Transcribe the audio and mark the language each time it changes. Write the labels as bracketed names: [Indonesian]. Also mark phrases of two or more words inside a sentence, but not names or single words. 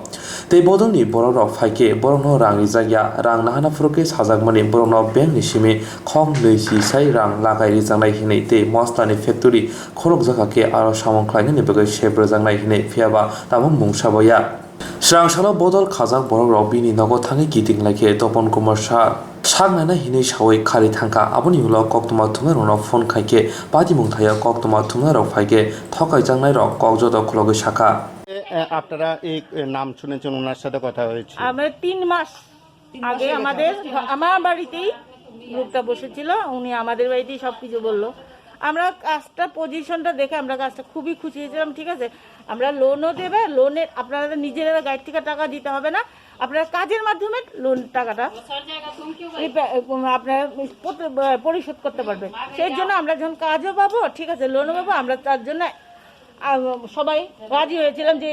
[Turkic languages] tei bodol ni borok rok phaike borokno rang rijagya rang nahana phuruke sajakmani borokno bank ni simi khong leisi sai rang lagai rijangnai hinai tei mostani factory khologjaka ke aro samung khlainani bagui sep rijangnai hinai phiaba tamo mung saboya srang salo bodol khajak borok rok bini nogo thanai kiting laike Tapan Kr Saha saknana hinai sawai khari thangka aboni ulo koktoma thungai rok phone khaike pati mungthaya koktoma thungai rok phaike thokai jangnai rok kokjoto khulogwi sakha [Bangla] আপনারা এই নাম শুনেছেন ওনার সাথে কথা হয়েছে আমরা 3 মাস আগে আমার বাড়িতেই গ্রুপটা বসেছিল উনি আমাদের বাড়িতেই সবকিছু বললো আমরা কাজটা পজিশনটা দেখে আমরা কাজটা খুবই খুশি হয়েছিলাম ঠিক আছে আমরা লোনও দেবে লোনের আপনারা নিজেরা গাইড থেকে টাকা দিতে হবে না আপনারা কাজের মাধ্যমে লোন টাকাটা আপনারা পরিশোধ করতে পারবেন সেই জন্য আমরা যখন কাজও পাবো ঠিক আছে লোনও পাবো আমরা তার জন্য সবাই রাজি হয়েছিলাম যে